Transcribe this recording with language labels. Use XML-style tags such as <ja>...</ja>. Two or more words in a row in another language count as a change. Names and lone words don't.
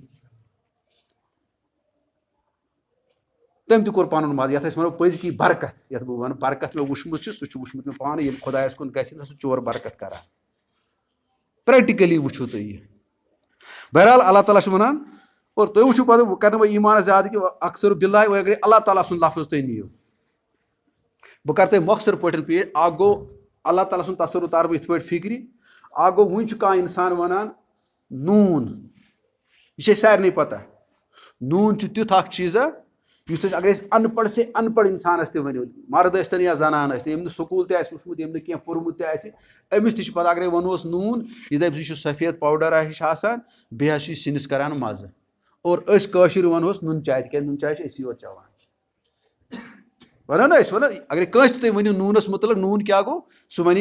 <ks>تٔمۍ تہِ کوٚر پنُن مزٕ یتھ أسۍ ونو پٔزۍ کی برکت یتھ بہٕ ونہٕ برکت مےٚ وٕچھمُت چھُ سُہ چھُ وٕچھمُت مےٚ پانہٕ ییٚلہِ خۄدایس کُن گژھِ سُہ چور برکت کران پریکٹِکلی وٕچھو تُہۍ یہِ بہرحال اللہ تعالیٰ چھُ ونان اور تُہۍ وٕچھِو پتہٕ بہٕ کرٕ نہٕ وۄنۍ ایٖمانس زیادٕ کہِ اکثر باللہ وۄنۍ اگرے اللہ تعالیٰ سُنٛد لفظ تُہۍ نِیِو بہٕ کرٕ تۄہہِ مۄخصر پٲٹھۍ پیش اکھ گوٚو اللہ تعالیٰ سُنٛد تصوُر تار بہٕ یِتھ پٲٹھۍ فکرِ اکھ گوٚو وُنہِ چھُ کانٛہہ انسان ونان نوٗن یہِ چھِ اَسہِ سارنٕے پتہ نوٗن چھُ تیُتھ اکھ چیٖزا یُس أسۍ اگر أسۍ ان پڑھ سے ان پڑھ انسانس تہِ ؤنِو مرد ٲسۍتن یا زنان ٲسۍتن ییٚمۍ نہٕ سکوٗل تہِ آسہِ وٕچھمُت ییٚمۍ نہٕ کینٛہہ پوٚرمُت تہِ آسہِ أمِس تہِ چھُ پتہ اگرے ونہوس نوٗن یہِ دپہِ یہِ چھُ سفید پاوڈر ہِش آسان بیٚیہِ حظ چھُ یہِ سِنِس کران مزٕ اور أسۍ کٲشِر ونہوس نُن چاے تِکیٛازِ نُن چاے چھِ أسی یوت چٮ۪وان ونو نا أسۍ ونو اگر کٲنٛسہِ تہِ تُہۍ ؤنِو نوٗنس مُتعلق نوٗن کیٛاہ گوٚو سُہ وَنہِ</ks>